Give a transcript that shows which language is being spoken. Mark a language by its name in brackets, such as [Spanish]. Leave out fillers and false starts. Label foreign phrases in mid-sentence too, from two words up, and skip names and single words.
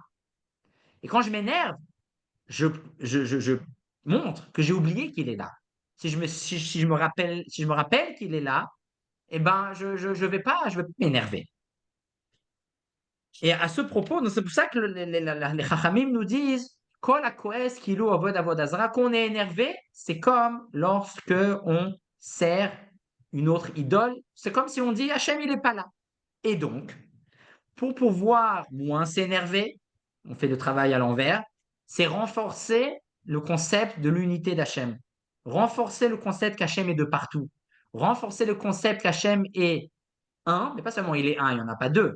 [French] Et quand je m'énerve, je, je montre que j'ai oublié qu'il est là. Si je me rappelle qu'il est là, eh ben, je vais pas m'énerver. Et à ce propos, donc c'est pour ça que les Chachamim nous disent [Hebrew] כל הכועס כאילו עובד עבודה זרה, [French] qu'on est énervé, c'est comme lorsque on sert une autre idole, c'est comme si on dit Hachem il n'est pas là. Et donc, pour pouvoir moins s'énerver, on fait le travail à l'envers, c'est renforcer le concept de l'unité d'Hachem, renforcer le concept qu'Hachem est de partout, renforcer le concept qu'Hachem est un, mais pas seulement il est un, il n'y en a pas deux.